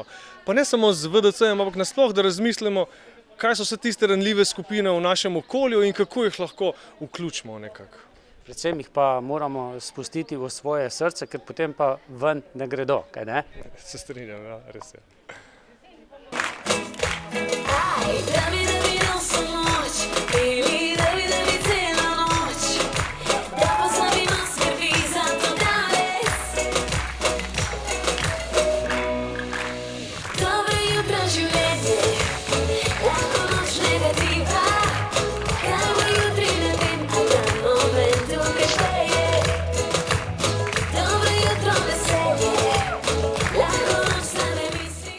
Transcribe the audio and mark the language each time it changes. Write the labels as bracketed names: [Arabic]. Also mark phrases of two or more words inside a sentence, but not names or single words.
[Slovenian] Pa ne samo z VDC-jem, ampak nasploh, da razmislimo, kaj so vse tiste ranljive skupine v našem okolju in kako jih lahko vključimo nekako. Predvsem jih pa moramo spustiti v svoje srce, ker potem pa ven ne gredo, kaj ne? Se strinjam, ja, res je. [Portuguese] Dá-me nossa noite, baby, dá-me cela noite. Dá pra saber mais que avisa toda vez. [Slovenian] Dobre jutro življenje, lahko noč negativa. Kaj bo jutri, ne vem, a ta moment tukaj šteje. Dobre jutro veselje, lahko noč stane misli.